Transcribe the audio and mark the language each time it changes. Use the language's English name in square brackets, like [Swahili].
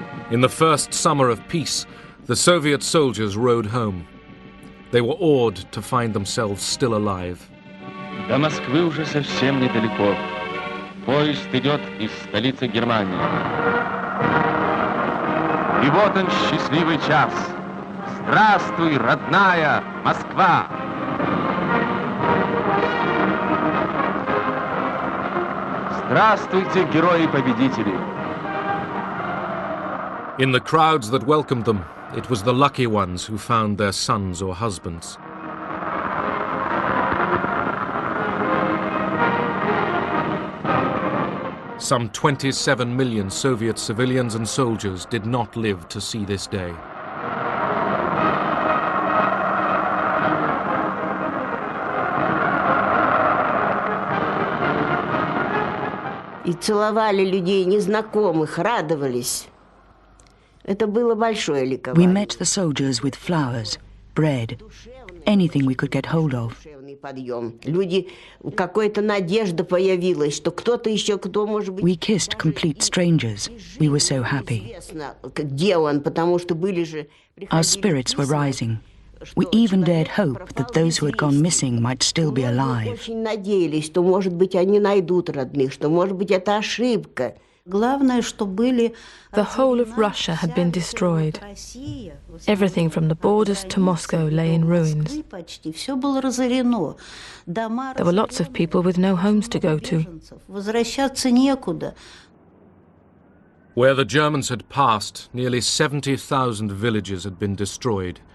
[English] In the first summer of peace, the Soviet soldiers rode home. They were awed to find themselves still alive. [Russian] До Москвы уже совсем недалеко. Поезд идет из столицы Германии. И вот он, счастливый час. Здравствуй, родная Москва! Здравствуйте, герои-победители! [English] In the crowds that welcomed them, it was the lucky ones who found their sons or husbands. Some 27 million Soviet civilians and soldiers did not live to see this day. [Russian] И целовали людей незнакомых, радовались. Это было большое ликование. [English] We met the soldiers with flowers, bread, anything we could get hold of. [Russian] Люди, какая-то надежда появилась, что кто-то еще, кто может быть... [English] We kissed complete strangers. We were so happy. [Russian] Где он, потому что были же... [English] Our spirits were rising. We even dared hope that those who had gone missing might still be alive. [Russian] Очень надеялись, что, может быть, они найдут родных, что, может быть, это ошибка. [English] The whole of Russia had been destroyed. Everything from the borders to Moscow lay in ruins. There were lots of people with no homes to go to. Where the Germans had passed, nearly 70,000 villages had been destroyed.